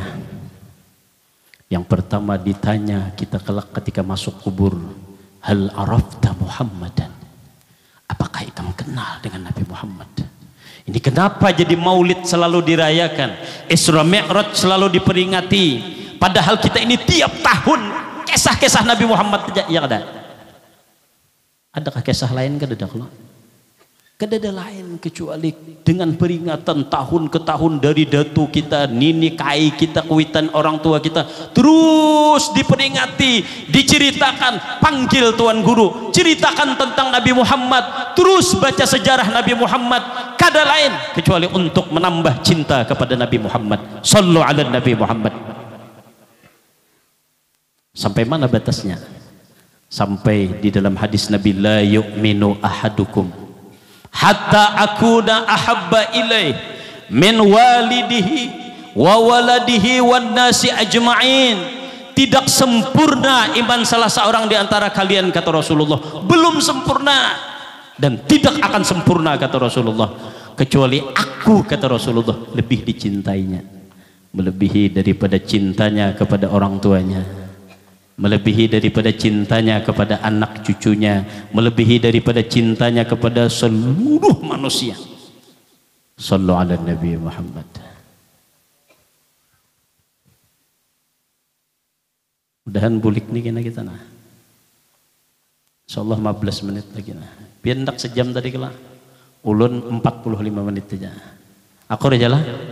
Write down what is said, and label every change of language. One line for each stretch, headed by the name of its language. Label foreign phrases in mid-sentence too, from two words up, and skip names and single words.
Banjar: Yang pertama ditanya kita kelak ketika masuk kubur,
Arabic: هل عرفت محمدا,
Banjar: apakah kamu kenal dengan Nabi Muhammad? Ini kenapa jadi maulid selalu dirayakan, Isra Mi'raj selalu diperingati, padahal kita ini tiap tahun kisah-kisah Nabi Muhammad ya ada. Adakah kisah lain kada ada? Kada ada lain kecuali dengan peringatan tahun ke tahun dari datu kita, nini kai kita, kuitan orang tua kita, terus diperingati, diceritakan, panggil Tuan Guru, ceritakan tentang Nabi Muhammad, terus baca sejarah Nabi Muhammad. Kada lain kecuali untuk menambah cinta kepada Nabi Muhammad.
Arabic: صلوا على النبي محمد.
Banjar: Sampai mana batasnya? Sampai di dalam hadis Nabi,
Arabic: لا يؤمن أحدكم حتى أكون أحب إليه من والده وولده والناس أجمعين.
Banjar: Tidak sempurna iman salah seorang di antara kalian, kata Rasulullah, belum sempurna dan tidak akan sempurna, kata Rasulullah, kecuali aku, kata Rasulullah, lebih dicintainya, melebihi daripada cintanya kepada orang tuanya, melebihi daripada cintanya kepada anak cucunya, melebihi daripada cintanya kepada seluruh manusia.
Arabic: صلوا على النبي محمد.
Banjar: Mudahan bulik nih kena kita nah. Insyaallah 15 menit lagi nah. Biar ndak sejam tadi kala. Ulun 45 menit aja. Aku udah jalan.